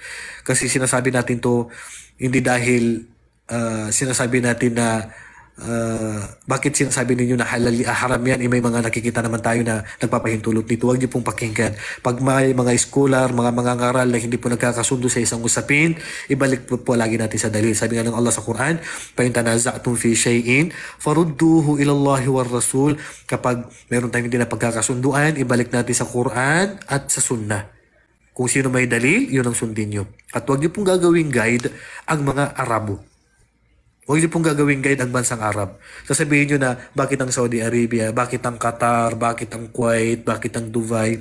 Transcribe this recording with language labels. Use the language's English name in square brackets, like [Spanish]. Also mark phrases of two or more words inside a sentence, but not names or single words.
[Filipino] Kasi sinasabi natin to, hindi dahil sinasabi natin na bakit sinasabi ninyo na haram yan, may mga nakikita naman tayo na nagpapahintulot dito. Huwag niyo pong pakinggan. Pag may mga scholar, mga ngaral na hindi po nagkakasundo sa isang usapin, ibalik po lagi natin sa dalil. Sabi nga ng Allah sa Quran, [Arabic] فإن تنازعتم في شيء فردوه إلى الله والرسول. [Filipino] Kapag meron tayong hindi na pagkakasunduan, ibalik natin sa Quran at sa Sunnah. Kung sino may dalil, yun ang sundin nyo. At huwag niyo pong gagawing guide ang mga Arabo. Huwag niyo pong gagawing guide ang bansang Arab. Sasabihin niyo na bakit ang Saudi Arabia, bakit ang Qatar, bakit ang Kuwait, bakit ang Dubai.